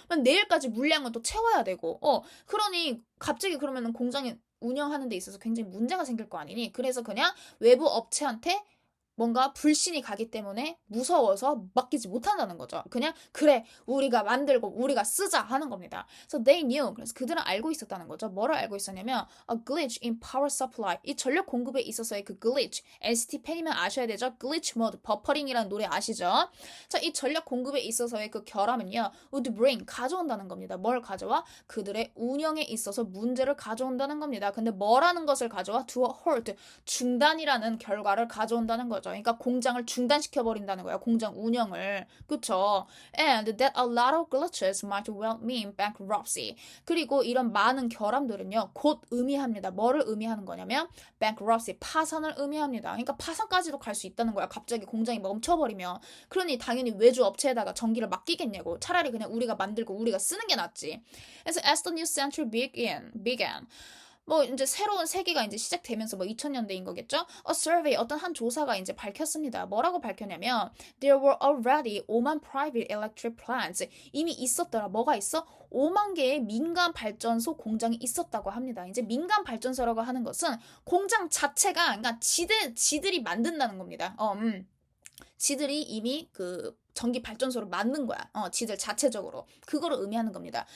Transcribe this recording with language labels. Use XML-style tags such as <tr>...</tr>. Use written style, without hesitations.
<ko>그럼 내일까지 물량을 또 채워야 되고. 그러니 갑자기 그러면은 공장이 운영하는 데 있어서 굉장히 문제가 생길 거 아니니? 그래서 그냥 외부 업체한테 뭔가 불신이 가기 때문에 무서워서 맡기지 못한다는 거죠. 그냥 그래 우리가 만들고 우리가 쓰자 하는 겁니다.</ko> <en>So they knew.</en> <ko>그래서 그들은 알고 있었다는 거죠. 뭐를 알고 있었냐면</ko> <en>a glitch in power supply.</en> <ko>이 전력 공급에 있어서의 그 glitch. NCT 팬이면 아셔야 되죠. glitch mode, 버퍼링이라는 노래 아시죠? 자, 이 전력 공급에 있어서의 그 결함은요.</ko> <en>would bring</en> <ko>가져온다는 겁니다. 뭘 가져와? 그들의 운영에 있어서 문제를 가져온다는 겁니다. 근데 뭐라는 것을 가져와?</ko> <en>to a halt.</en> <ko>중단이라는 결과를 가져온다는 거죠. 그러니까 공장을 중단시켜버린다는 거야. 공장 운영을. 그쵸?</ko> <en>And that a lot of glitches might well mean bankruptcy.</en> <ko>그리고 이런 많은 결함들은요. 곧 의미합니다. 뭐를 의미하는 거냐면 bankruptcy, 파산을 의미합니다. 그러니까 파산까지도 갈 수 있다는 거야. 갑자기 공장이 멈춰버리면. 그러니 당연히 외주 업체에다가 전기를 맡기겠냐고. 차라리 그냥 우리가 만들고 우리가 쓰는 게 낫지. 그래서</ko> <en>as the new century began</en> <ko>뭐 이제 새로운 세기가 이제 시작되면서 뭐 2000년대인 거겠죠?</ko> <en>A survey</en> <ko>어떤 한 조사가 이제 밝혔습니다. 뭐라고 밝혔냐면 there were already 5만 private electric plants 이미 있었더라. 뭐가 있어? 5만 개의 민간 발전소 공장이 있었다고 합니다. 이제 민간 발전소라고 하는 것은 공장 자체가 그러니까 지들이 만든다는 겁니다. 지들이 이미 그 전기 발전소를 만든 거야. 지들 자체적으로. 그거를 의미하는 겁니다.</ko>